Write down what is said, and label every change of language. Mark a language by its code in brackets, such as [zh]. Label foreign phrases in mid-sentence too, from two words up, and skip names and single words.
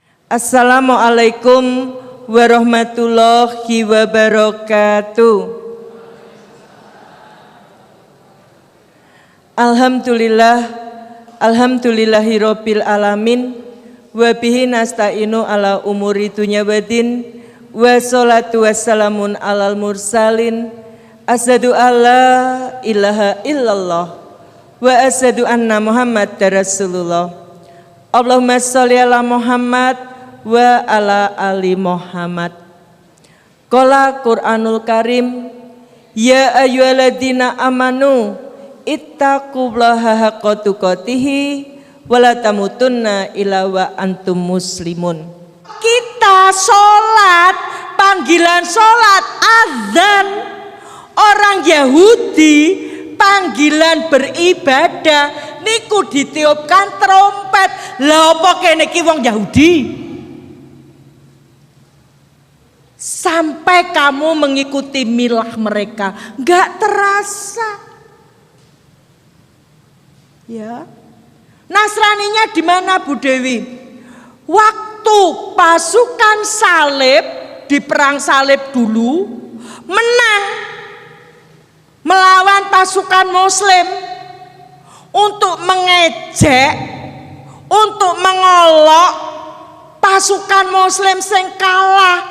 [ar] السلام عليكم ورحمة الله وبركاته. الحمد لله رب العالمين وبه نستعين على أمور الدنيا والدين والصلاة والسلام على المرسلين أشهد أن لا إله إلا الله وأشهد أن محمدا رسول الله. اللهم صل على محمد وعلى آل محمد. قال القرآن الكريم، يا أيها الذين آمنوا اتقوا الله حق تقاته ولا تموتن إلا وأنتم مسلمون. [id] Kita sholat, panggilan sholat azan. Orang Yahudi panggilan beribadah niku ditiupkan trompet. [jv] Lah apa kene iki wong Yahudi? [id] Sampai kamu mengikuti milah mereka, nggak terasa. Ya, Nasraninya di mana Bu Dewi? Waktu pasukan salib di perang salib dulu menang melawan pasukan Muslim untuk mengejek, untuk mengolok pasukan Muslim [jv] sing kalah.